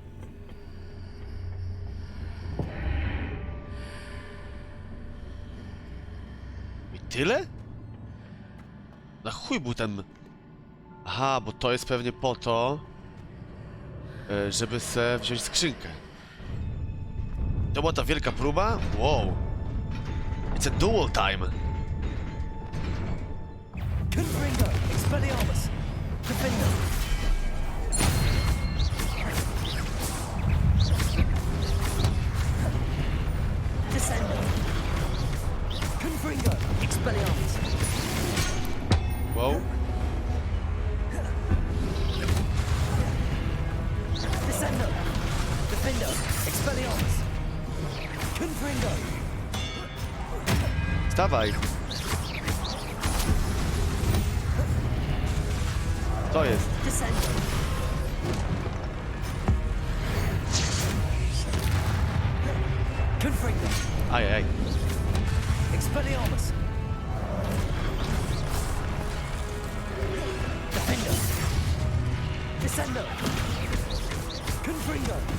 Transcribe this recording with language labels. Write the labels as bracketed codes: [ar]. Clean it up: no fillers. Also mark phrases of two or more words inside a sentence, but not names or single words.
[pl] I tyle? Na chuj butem. Aha, bo to jest pewnie po to, żeby se wziąć skrzynkę. To była ta wielka próba? Wow. [en] It's a dual time. [pl] Confringo. Expelliarmus. Defender. Descendo. Confringo. Expelliarmus. Wow. Descendo. Defender. Expelliarmus. Confringo. Stawaj. To jest. Descendo. Confringo. Ajaj. Expelliarmus. Defender. Descendo. Confringo.